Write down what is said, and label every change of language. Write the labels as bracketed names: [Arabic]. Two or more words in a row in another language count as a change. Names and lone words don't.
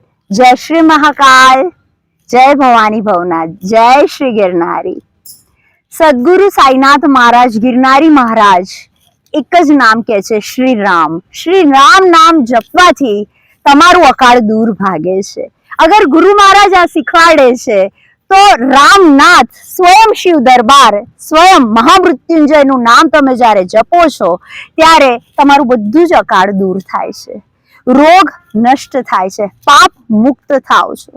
[Hindi] जय श्री महाकाल, जय भवानी भवनाथ, जय श्री गिरनारी। [Gujarati] સદગુરુ સાઈનાથ મહારાજ ગિરનારી મહારાજ એક જ નામ કહે છે, શ્રી રામ. શ્રી રામ નામ જપવાથી તમારું અકાળ દૂર ભાગે છે. અગર ગુરુ મહારાજ આ શીખવાડે છે તો રામનાથ સ્વયં શિવ દરબાર, સ્વયં મહામૃત્યુંજયનું નામ તમે જ્યારે જપો છો ત્યારે તમારું બધું જ અકાળ દૂર થાય છે, રોગ નષ્ટ થાય છે, પાપ મુક્ત થાવ છો.